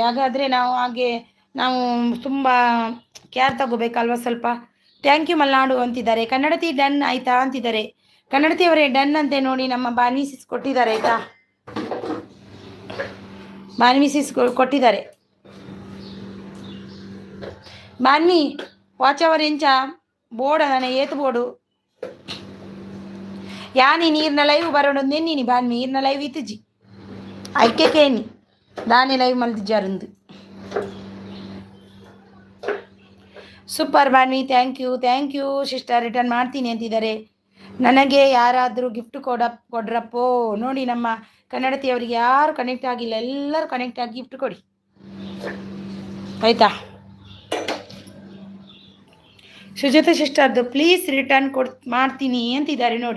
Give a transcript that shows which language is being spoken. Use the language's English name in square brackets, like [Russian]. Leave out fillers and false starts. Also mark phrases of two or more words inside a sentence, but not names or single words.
[Kannada] ಹಾಗಾದರೆ ನಾವು ತುಂಬ ಕೇರ್ ತಗೋಬೇಕಲ್ವ ಸ್ವಲ್ಪ. [English] thank you [Kannada] ಮಲ್ನಾಡು ಅಂತಿದ್ದಾರೆ. ಕನ್ನಡತಿ ಡನ್ ಆಯಿತಾ ಅಂತಿದ್ದಾರೆ. ಕನ್ನಡತಿಯವರೇ ಡನ್ ಅಂತೆ ನೋಡಿ. ನಮ್ಮ ಬಾನ್ವಿ ಸಿಸ್ ಕೊಟ್ಟಿದ್ದಾರೆ ಆಯಿತಾ. ಬಾನ್ವಿ ಸಿಸ್ ಕೊಟ್ಟಿದ್ದಾರೆ. [Tulu] ಬಾನ್ವಿ [English] watch hour [Tulu] ಎಂಚ ಬೋರ್ಡ್ ಅದಾನೆ ಏತು ಬೋರ್ಡು ಯಾನಿ ನೀರಿನ ಲೈವ್ ಬರೋಣ ನೆನ್ನಿನಿ ಬಾನ್ವಿ ನೀರಿನ ಲೈವ್ ಇತ್ತುಜಿ ಐಕೆ ಕೇನಿ ದಾನೆ ಲೈವ್ ಮಲ್ದಿಜ್ಜಾರಂದು. [English] super Banvi thank you sister. [Kannada] ರಿಟರ್ನ್ ಮಾಡ್ತೀನಿ ಅಂತಿದ್ದಾರೆ. ನನಗೆ ಯಾರಾದರೂ ಗಿಫ್ಟ್ ಕೊಡ್ರಪ್ಪೋ ನೋಡಿ. ನಮ್ಮ ಕನ್ನಡತಿಯವರಿಗೆ ಯಾರು ಕನೆಕ್ಟ್ ಆಗಿಲ್ಲ, ಎಲ್ಲರೂ ಕನೆಕ್ಟ್ ಆಗಿ ಗಿಫ್ಟ್ ಕೊಡಿ ಆಯಿತಾ. ಸುಜಾತ ಸಿಸ್ಟರ್ದು [English] please return [Kannada] ಮಾಡ್ತೀನಿ ಅಂತಿದ್ದಾರೆ ನೋಡಿ.